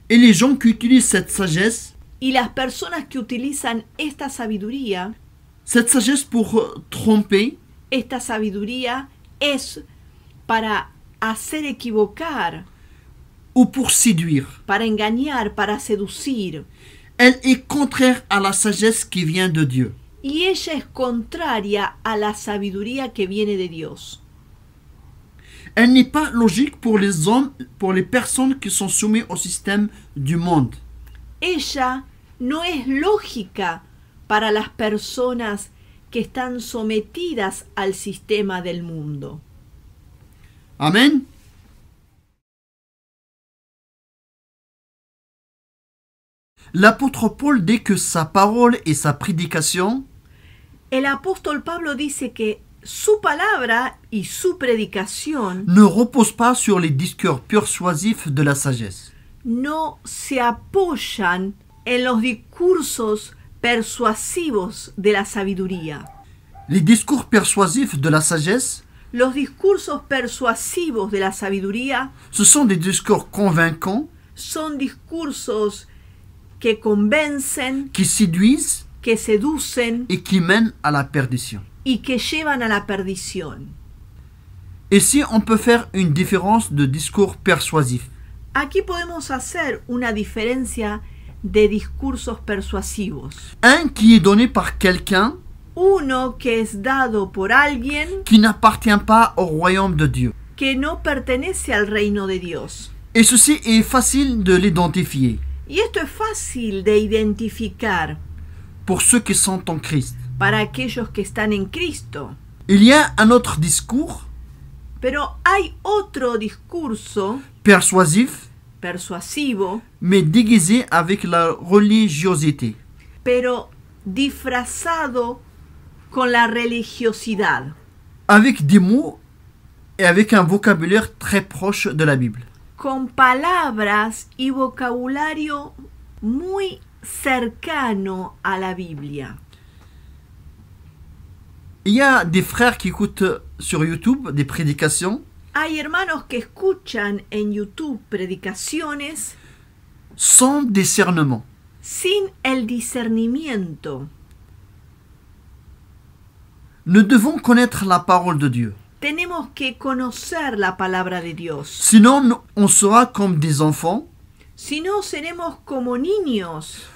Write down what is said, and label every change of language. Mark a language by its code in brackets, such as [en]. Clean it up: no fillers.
[fr] Et les gens qui utilisent cette sagesse [es] y las personas que utilizan esta sabiduría [fr] pour tromper, [es] esta sabiduría es para hacer equivocar, [fr] ou pour séduire. [es] para engañar, para seducir. [fr] Elle est contraire à la sagesse qui vient de Dieu. [es] Y ella es contraria a la sabiduría que viene de Dios. [fr] Elle n'est pas logique pour les hommes, pour les personnes qui sont soumises au système du monde. [es] Ella no es lógica para las personas que están sometidas al sistema del mundo. Amen. [fr] L'apôtre Paul dit que sa parole et sa prédication [es] El apóstol Pablo dice que su palabra y su predicación [fr] ne reposent pas sur les discours persuasifs de la sagesse. [es] no se apoyan en los discursos persuasivos de la sabiduría. [fr] Les discours persuasifs de la sagesse, [es] Los discursos persuasivos de la sabiduría [fr] ce sont des discours convaincants [es] son discursos que convencen, [fr] qui séduisent [es] que seducen [fr] et qui mènent à la perdition. [es] y que llevan a la perdición. [fr] Ici, on peut faire une différence de discours persuasif. [es] Aquí podemos hacer una diferencia de discursos persuasivos. [fr] Un qui est donné par quelqu'un [es] Uno que es dado por alguien [fr] qui n'appartient pas au royaume de Dieu. [es] que no pertenece al reino de Dios. [fr] Et ceci est facile de l'identifier [es] Y esto es fácil de identificar [fr] pour ceux qui sont en Christ. [es] para aquellos que están en Cristo. [fr] Il y a un autre discours [es] Pero hay otro discurso [fr] persuasif, [es] persuasivo, [fr] mais déguisé avec la religiosité. [es] pero disfrazado con la religiosidad, [fr] Avec des mots et avec un vocabulaire très proche de la Bible. [es] con palabras y vocabulario muy cercano a la Biblia. [fr] Il y a des frères qui écoutent sur YouTube des prédications [es] Hay hermanos que escuchan en YouTube predicaciones [fr] sans discernement. [es] sin el discernimiento. [fr] Nous devons connaître la parole de Dieu. [es] Tenemos que conocer la palabra de Dios. [fr] Sinon, on sera comme des enfants, [es] Si no, seremos como niños,